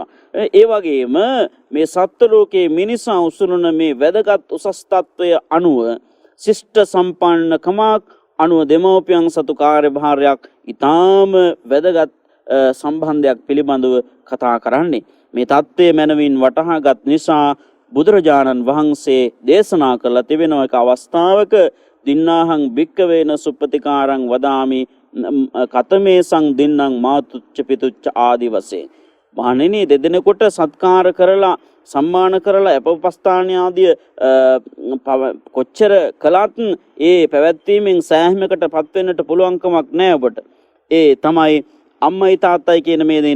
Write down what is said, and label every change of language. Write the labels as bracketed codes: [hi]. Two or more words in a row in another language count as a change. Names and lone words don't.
[si] ඒ වගේම මේ සත්ත්ව ලෝකයේ මිනිසා උසුරුන මේ වැදගත් උසස් තත්වය අනුව ශිෂ්ට සම්පන්නකමක් අනුව දෙමව්පියන් සතු කාර්යභාරයක් ඊටාම වැදගත් සම්බන්ධයක් පිළිබඳව කතා කරන්නේ. මේ தත්ත්වය මනවින් වටහාගත් නිසා බුදුරජාණන් වහන්සේ දේශනා කළ තිබෙන එක අවස්ථාවක [pi] දින්නාහං භික්කවේන සුප්පතිකාරං වදාමි කතමේ සං දින්නම් මාතුච්ච පිතුච්ච [si] ආදි වශයෙන්. මහණෙනි දෙදෙනෙකුට සත්කාර කරලා සම්මාන කරලා අපවස්ථාන ආදී කොච්චර කළත් ඒ පැවැත්වීමෙන් සෑහීමකට පත් වෙන්නට පුළුවන්කමක් නැහැ ඔබට. ඒ තමයි අම්මයි තාත්තයි කියන මේ දෙන්න.